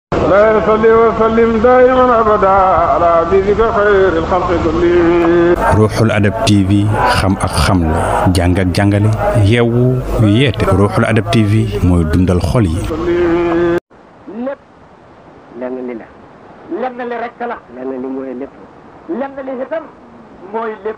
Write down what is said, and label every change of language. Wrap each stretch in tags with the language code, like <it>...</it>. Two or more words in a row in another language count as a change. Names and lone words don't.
<ar>لا يصلي وسلم دائما أبدا على حبيبك خير الخلق كلهم.</ar> <wo>Ruuxul Adab TV xam ak xamle jàng ak jàngale yeewu yeete Ruuxul Adab TV mooy dundal xol yi. lépp lenn li la. lenn li rek la. lenn li mooy lépp. lenn li itam mooy lépp.</wo>